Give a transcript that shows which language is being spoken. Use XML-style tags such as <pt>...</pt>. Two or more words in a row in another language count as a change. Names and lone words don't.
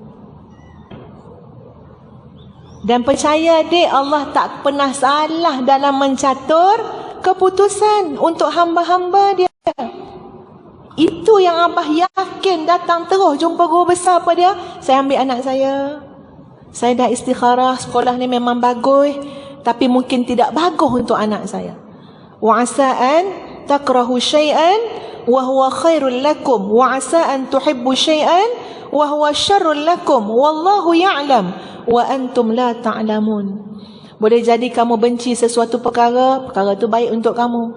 <ms>Dan percaya adik, Allah tak pernah salah dalam mencatur keputusan untuk hamba-hamba dia. Itu yang abah yakin, datang terus jumpa guru besar apa dia, saya ambil anak saya dah istikharah, sekolah ni memang bagus, tapi mungkin tidak bagus untuk anak saya.</ms> <ar>وعسى أن تكرهوا شيئا وهو خير لكم وعسى أن تحبوا شيئا وهو شر لكم والله يعلم وأنتم لا تعلمون.</ar> <ms>Boleh jadi kamu benci sesuatu perkara, perkara tu baik untuk kamu.</ms>